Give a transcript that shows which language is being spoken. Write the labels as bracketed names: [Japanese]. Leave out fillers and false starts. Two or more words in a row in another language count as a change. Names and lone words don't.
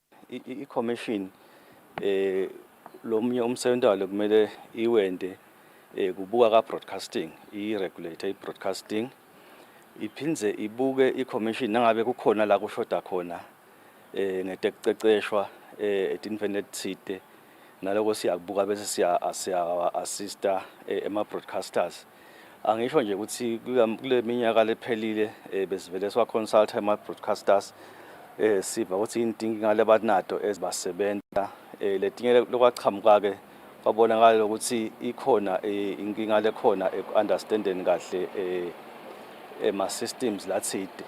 [Swati] i-commission lomunye umsebenzi walo kumele iwende kubuka ka-broadcasting, i-regulator i-broadcasting iphindze ibuke i-commission nangabe kukhona la kushoda khona ngetekuceceshwa etinfeni etitsite naloko siyakubuka bese siya-assista ema-broadcasters. Angisho nje ukuthi kule minyaka lephelile besivele siwa-consult ama-broadcasters siva ukuthi inkinga lebanato ezibasebenza letinye lokwaqhamuka-ke kwabonakala ukuthi ikhona inkinga lekhona eku-understandeni kahle ema-systems latsite.